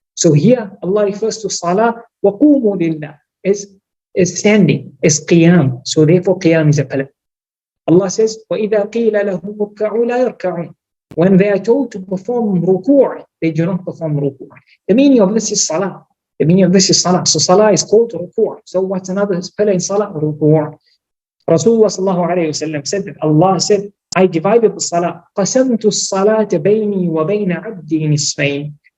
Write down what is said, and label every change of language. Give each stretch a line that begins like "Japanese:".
English: So here Allah refers to salah,
Arabic: وَقُومُوا لِلَّهِ,
English: is standing, is qiyam. So therefore qiyam is a pala. Allah says,
Arabic: وَإِذَا قِيلَ لَهُمْ رُكَّعُوا لَا يَرْكَعُونَ.
English: When they are told to perform ruku', they do not perform ruku'. The meaning of this is salah. So salah is called ruku'. So what's another pala in salah? Ruku'. Rasulullah sallallahu alayhi wa sallam said that Allah said, I divided the salah.
Arabic: قَسَمْتُ الصَّلَاةَ بَيْنِي وَبَيْنَ عَبْدِي نِصْفَيْنِ.